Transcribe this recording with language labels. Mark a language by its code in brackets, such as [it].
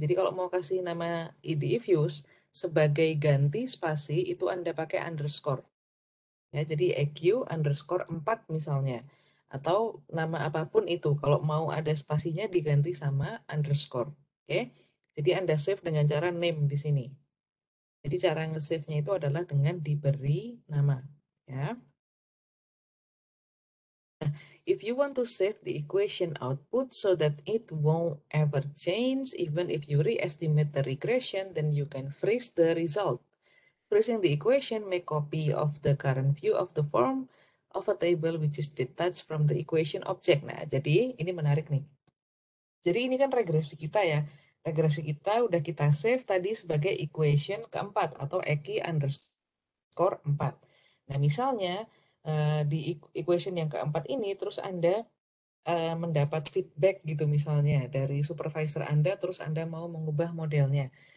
[id] Jadi kalau mau kasih nama IDE Views sebagai ganti spasi itu Anda pakai underscore. Ya, jadi EQ underscore 4 misalnya. atau nama apapun itu. Kalau mau ada spasinya diganti sama underscore. Oke. Jadi Anda save dengan cara name di sini. Jadi cara nge-save-nya itu adalah dengan diberi nama, ya. [en] If you want to save the equation output so that it won't ever change, even if you re-estimate the regression, then you can freeze the result. Freezing the equation, make copy of the current view of the form of a table which is detached from the equation object. [id] Nah, jadi ini menarik nih. Jadi ini kan regresi kita ya. Regresi kita udah kita save tadi sebagai equation keempat atau EKI underscore 4. Nah, misalnya di equation yang keempat ini terus Anda mendapat feedback gitu misalnya dari supervisor Anda, terus Anda mau mengubah modelnya.